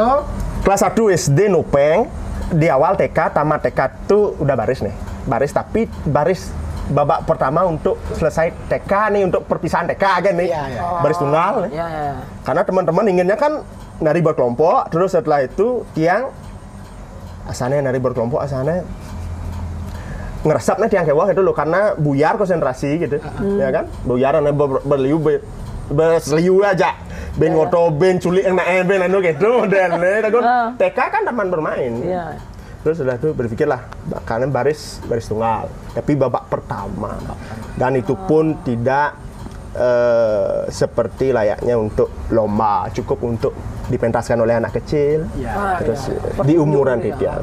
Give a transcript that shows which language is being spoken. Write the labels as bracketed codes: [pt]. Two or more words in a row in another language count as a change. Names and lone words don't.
[id] Kelas 1 SD nopeng, di awal TK, tamat TK tuh udah baris nih. Baris tapi baris babak pertama untuk selesai TK nih, untuk perpisahan TK kan nih, baris tunggal nih. Karena teman-teman inginnya kan nari berkelompok, terus setelah itu tiang asalnya nari berkelompok, asalnya ngeresapnya tiang kewah itu loh, karena buyar konsentrasi gitu, ya kan, [ban] buyar ane berliu berseliu aja, ben ngoto, ben culik [id] yang naik, ben anu gitu, dan TK kan teman bermain. Terus setelah itu berpikirlah, karena baris tunggal, tapi babak pertama, dan itu pun tidak seperti layaknya untuk lomba, cukup untuk dipentaskan oleh anak kecil, terus di umuran dia.